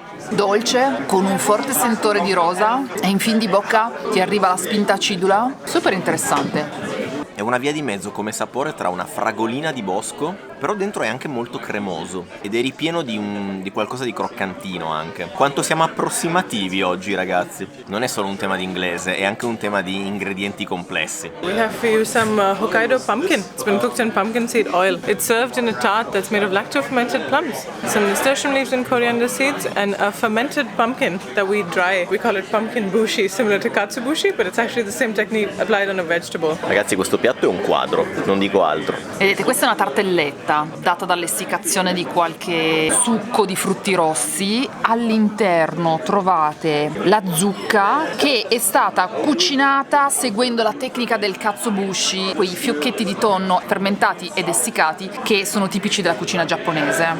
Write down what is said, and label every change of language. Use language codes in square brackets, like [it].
[it] Dolce, con un forte sentore di rosa, e in fin di bocca ti arriva la spinta acidula, super interessante. È una via di mezzo come sapore tra una fragolina di bosco, però dentro è anche molto cremoso ed è ripieno di qualcosa di croccantino anche. Quanto siamo approssimativi oggi, ragazzi? Non è solo un tema di inglese, è anche un tema di ingredienti complessi. [en] We have for you some Hokkaido pumpkin. It's been cooked in pumpkin seed oil. It's served in a tart that's made of lacto-fermented plums, some nasturtium leaves and coriander seeds, and a fermented pumpkin that we dry. We call it pumpkin bushi, similar to katsubushi, but it's actually the same technique applied on a vegetable. [it] Ragazzi, questo piatto è un quadro, non dico altro. Vedete, questa è una tartelletta data dall'essiccazione di qualche succo di frutti rossi. All'interno trovate la zucca che è stata cucinata seguendo la tecnica del katsubushi, quei fiocchetti di tonno fermentati ed essiccati che sono tipici della cucina giapponese.